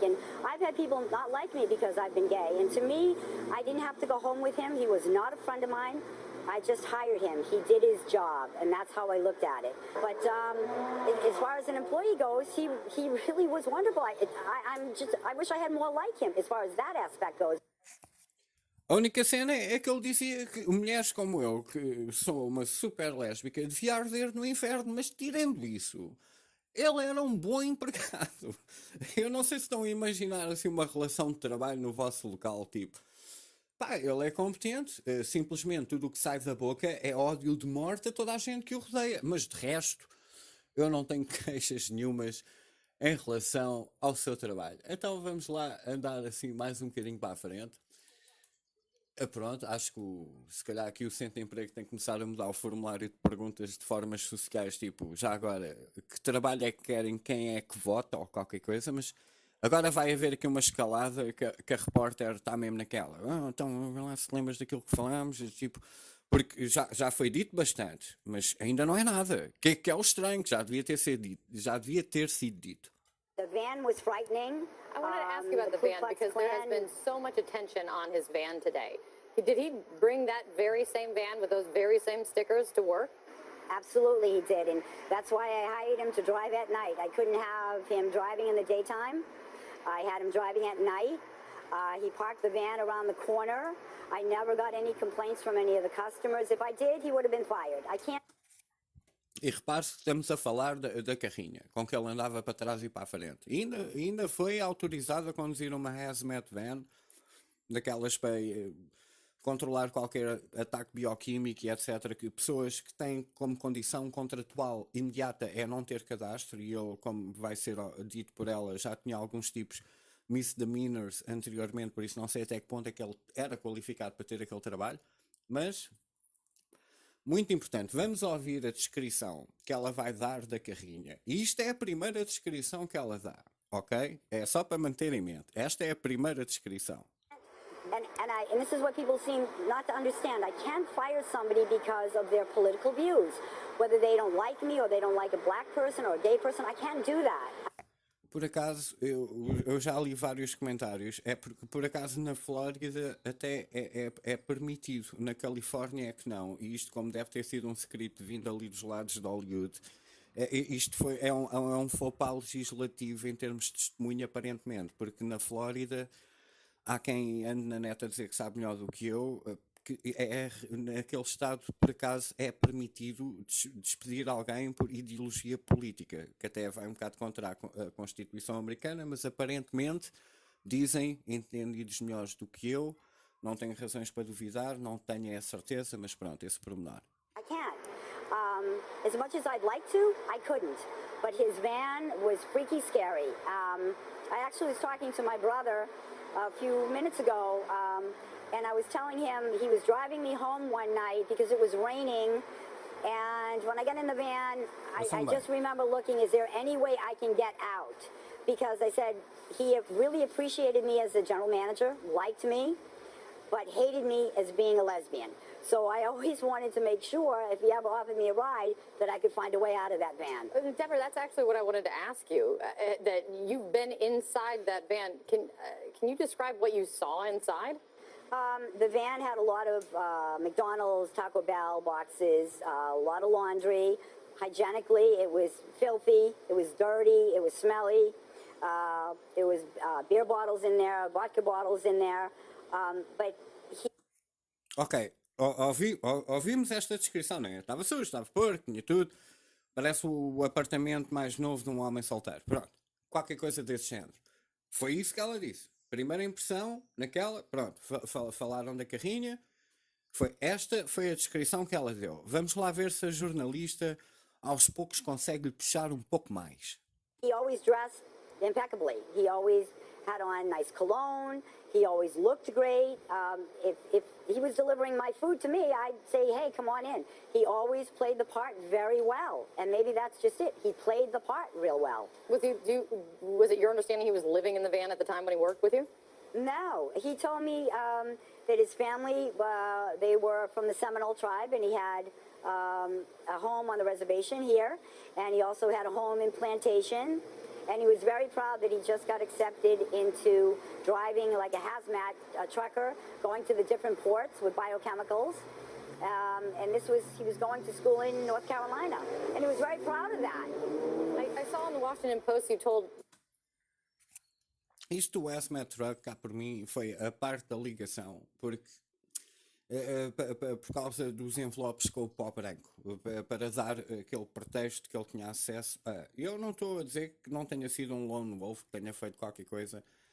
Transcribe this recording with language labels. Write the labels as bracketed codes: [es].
[en] And I've had people not like me because I've been gay. And to me, I didn't have to go home with him. He was not a friend of mine. I just hired him. He did his job, and that's how I looked at it. But as far as an employee goes, he really was wonderful. I wish I had more like him as far as that aspect goes. [pt] A única cena é que ele dizia que mulheres como eu, que sou uma super lésbica, devia arder no inferno, mas tirando isso, ele era um bom empregado. Eu não sei se estão a imaginar assim uma relação de trabalho no vosso local, tipo, pá, ele é competente, simplesmente tudo o que sai da boca é ódio de morte a toda a gente que o rodeia, mas de resto, eu não tenho queixas nenhumas em relação ao seu trabalho. Então vamos lá andar assim mais um bocadinho para a frente. Pronto, acho que se calhar aqui o Centro de Emprego tem que começar a mudar o formulário de perguntas de formas sociais, tipo, já agora, que trabalho é que querem, quem é que vota ou qualquer coisa, mas agora vai haver aqui uma escalada que a repórter está mesmo naquela. Então, vê lá se lembras daquilo que falámos, tipo, porque já foi dito bastante, mas ainda não é nada. Que é o estranho, que já devia ter sido dito. [en] The van was frightening. I wanted to ask you about the van because there has been so much attention on his van today. Did he bring that very same van with those very same stickers to work? Absolutely, he did, and that's why I hired him to drive at night. I couldn't have him driving in the daytime. I had him driving at night. He parked the van around the corner. I never got any complaints from any of the customers. If I did, he would have been fired. I can't. [pt] E repare-se que estamos a falar da carrinha, com que ele andava para trás e para a frente. E ainda foi autorizado a conduzir uma hazmat van, daquelas para controlar qualquer ataque bioquímico e etc. Que pessoas que têm como condição contratual imediata é não ter cadastro, e ele, como vai ser dito por ela, já tinha alguns tipos misdemeanors anteriormente, por isso não sei até que ponto é que ele era qualificado para ter aquele trabalho, mas... Muito importante, vamos ouvir a descrição que ela vai dar da carrinha. E isto é a primeira descrição que ela dá, ok? É só para manter em mente. Esta é a primeira descrição. [en] And this is what people seem not to understand. I can't fire somebody because of their political views. Whether they don't like me or they don't like a black person or a gay person, I can't do that. [pt] por acaso, eu já li vários comentários, é porque por acaso na Flórida até é permitido, na Califórnia é que não, e isto como deve ter sido um script vindo ali dos lados de Hollywood, isto é um faux pas legislativo em termos de testemunho aparentemente, porque na Flórida há quem ande na net a dizer que sabe melhor do que eu, que naquele estado, por acaso, é permitido despedir alguém por ideologia política, que até vai um bocado contra a Constituição americana, mas aparentemente dizem, entendidos melhores do que eu, não tenho razões para duvidar, não tenho a certeza, mas pronto, esse pormenor. [en] I can't. As much as I'd like to, I couldn't. But his van was freaky scary. I actually was talking to my brother a few minutes ago, and I was telling him he was driving me home one night because it was raining. And when I got in the van, I just remember looking, is there any way I can get out? Because I said he really appreciated me as a general manager, liked me, but hated me as being a lesbian. So I always wanted to make sure, if he ever offered me a ride, that I could find a way out of that van. Deborah, that's actually what I wanted to ask you, that you've been inside that van. Can you describe what you saw inside? The van had a lot of McDonald's, Taco Bell boxes, a lot of laundry. Hygienically, it was filthy, it was dirty, it was smelly. There was beer bottles in there, vodka bottles in there. But he... [pt] Ok, ouvimos esta descrição, não é? Estava sujo, estava porco, tinha tudo. Parece o apartamento mais novo de um homem solteiro. Pronto, qualquer coisa desse género. Foi isso que ela disse. Primeira impressão, naquela, pronto, falaram da carrinha. Esta foi a descrição que ela deu. Vamos lá ver se a jornalista aos poucos consegue puxar um pouco mais. [en] He always dressed impeccably. He always had on nice cologne. He always looked great. If he was delivering my food to me, I'd say, hey, come on in. He always played the part very well. And maybe that's just it. He played the part real well. Was it your understanding he was living in the van at the time when he worked with you? No. He told me that his family, they were from the Seminole tribe, and he had a home on the reservation here. And he also had a home in Plantation. And he was very proud that he just got accepted into driving like a hazmat trucker, going to the different ports with biochemicals. And he was going to school in North Carolina. And he was very proud of that. I saw in the Washington Post you told... [pt] Isto do hazmat truck, cá por mim, foi a parte da ligação, porque por causa dos envelopes com o pó branco, para dar aquele pretexto que ele tinha acesso a. Eu não estou a dizer que não tenha sido um lone wolf, que tenha feito qualquer coisa.